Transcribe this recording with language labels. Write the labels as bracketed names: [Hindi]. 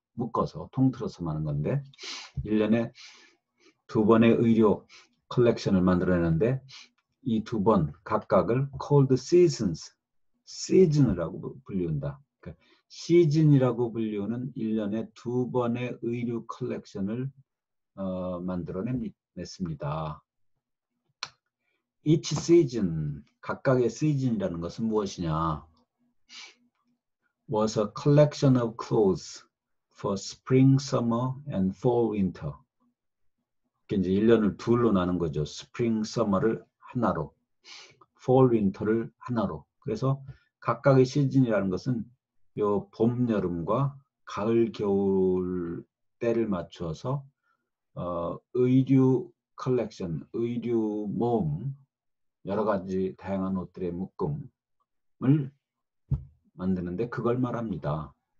[Korean] 묶어서 통틀어서 하는 건데 1년에 2번의 의료 컬렉션을 만들어내는데 이 2번 각각을 [English] called seasons, [Korean] 시즌이라고 불리운다. 그러니까 시즌이라고 불리우는 1년에 2번의 의류 컬렉션을 만들어냈습니다. [English] Each season, [Korean] 각각의 시즌이라는 것은 무엇이냐? [English] Was a collection of clothes for spring, summer, and fall, winter. [Korean] 이제 1년을 둘로 나눈 거죠. 스프링, 서머를 하나로, fall, winter를 하나로. 그래서 각각의 시즌이라는 것은 요 봄, 여름과 가을, 겨울 때를 맞추어서 의류 컬렉션, 의류 모음, 여러 가지 다양한 옷들의 묶음을 만드는데 그걸 말합니다.